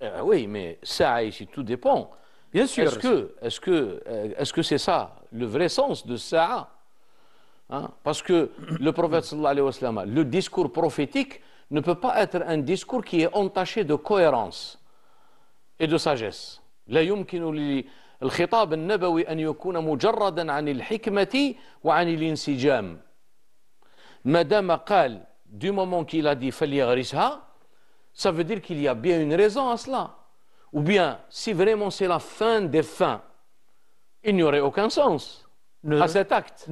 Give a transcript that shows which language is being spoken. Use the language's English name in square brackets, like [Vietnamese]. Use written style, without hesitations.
[French] Oui, mais ça ici tout dépend. Bien sûr. Est-ce que c'est ça le vrai sens de ça, hein? Parce que le prophète sallallahu alayhi wa sallam, le discours prophétique ne peut pas être un discours qui est entaché de cohérence et de sagesse. [Arabic] لا يمكن للخطاب النبوي أن يكون مجردا عن الحكمة وعن الانسجام. ما دام قال [French] du moment qu'il a dit [Arabic] فليغرسها, [French] ça veut dire qu'il y a bien une raison à cela. Ou bien, si vraiment c'est la fin des fins, il n'y aurait aucun sens à cet acte.